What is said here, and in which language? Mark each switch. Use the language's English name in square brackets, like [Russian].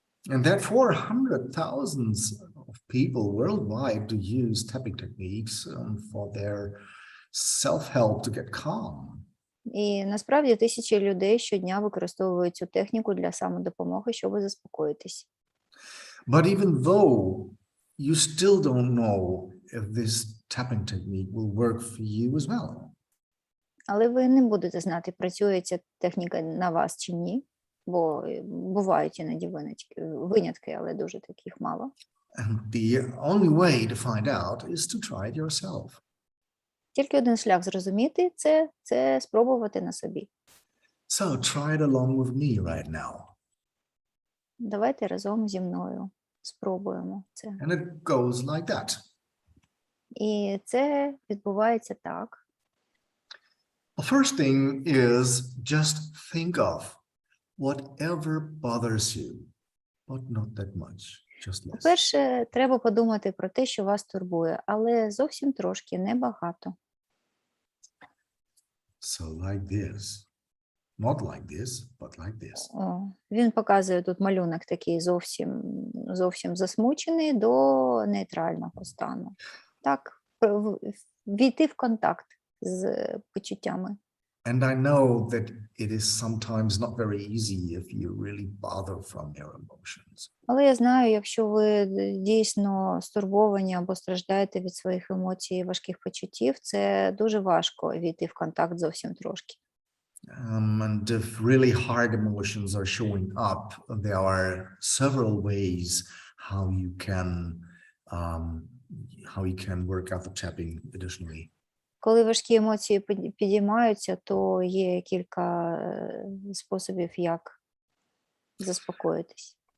[English] And therefore, thousands of people worldwide do use tapping techniques for their self-help to get calm. [Ukrainian] І насправді тисячі людей щодня використовують цю техніку для самодопомоги, щоб заспокоїтись. [English] But even though you still don't know if this tapping technique will work for you as well. [Ukrainian] Але ви не будете знати, працює ця техніка на вас чи ні, бо бувають іноді винятки, але дуже таких мало. [English] And the only way to find out is to try it yourself. [Ukrainian] Тільки один шлях зрозуміти це спробувати на собі. [English] So try it along with me right now. [Ukrainian] Давайте разом зі мною спробуємо це. [English] And it goes like that. [Ukrainian] І це відбувається так. [English] The first thing is just think of whatever bothers you, but not that much, just less. [Ukrainian] По-перше, треба подумати про те, що вас турбує, але зовсім трошки, небагато. [English] So like this. Not like this, but like this. [Ukrainian] Він показує тут малюнок такий зовсім засмучений до нейтрального стану. Так, війти в контакт з почуттями. [English] And I know that it is sometimes not very easy if you really bother from your emotions. [Ukrainian] Але я знаю, якщо ви дійсно стурбовані або страждаєте від своїх емоцій і важких почуттів, це дуже важко війти в контакт зовсім трошки. [English] And if really hard emotions are showing up, there are several ways how you can work out the tapping additionally. [Ukrainian] Коли важкі емоції підіймаються, то є кілька способів, як заспокоїтись.